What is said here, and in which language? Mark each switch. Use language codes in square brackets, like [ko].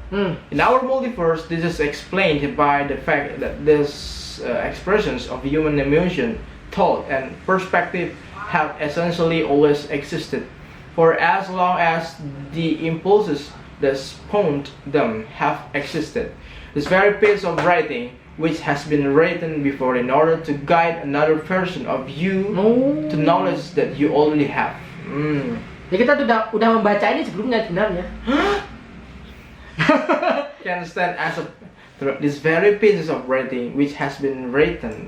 [en] In our multiverse, this is explained by the fact that these expressions of human emotion, thought, and perspective have essentially always existed, for as long as the impulses that spawned them have existed. This very piece of writing, which has been written before in order to guide another version of you to knowledge that you already have. [id] Ya kita udah membaca ini sebelumnya sebenarnya. [en] Can stand as a this very pieces of writing which has been written